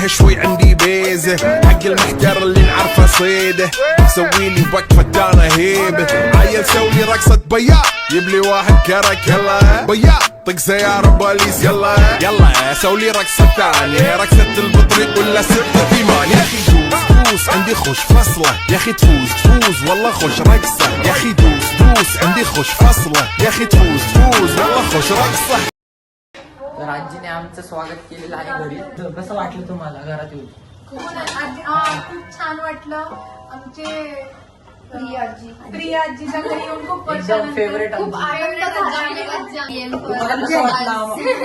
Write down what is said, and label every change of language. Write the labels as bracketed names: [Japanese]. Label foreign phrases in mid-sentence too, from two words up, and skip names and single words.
[Arabic] شوي عندي بيزة حق المحتر اللي نعرفه صيده سويلي وقفة دانا هيبة عيل سوي رقصة بياض يبلي واحد كرك يلا بياض طق سيارة بوليس يلا يلا سولي رقصة ثانية رقصة البطريق ولا ستة في مان يا اخي دوس دوس عندي خوش فصلة يا اخي تفوز تفوز والله خوش رقصة يا اخي دوس دوس عندي خوش فصلة يا اخي تفوز تفوز والله خوش رقصة. [Marathi] तर आजीने आमचं स्वागत केलेलं आहे घरी. कसं वाटलं तुम्हाला घरात येऊन? खूप छान वाटलं. आमचे प्रिया आजीच्या घरी येऊन खूप एकदम फेवरेट खूप आनंद झाला. तुम्हाला कसं वाटलं?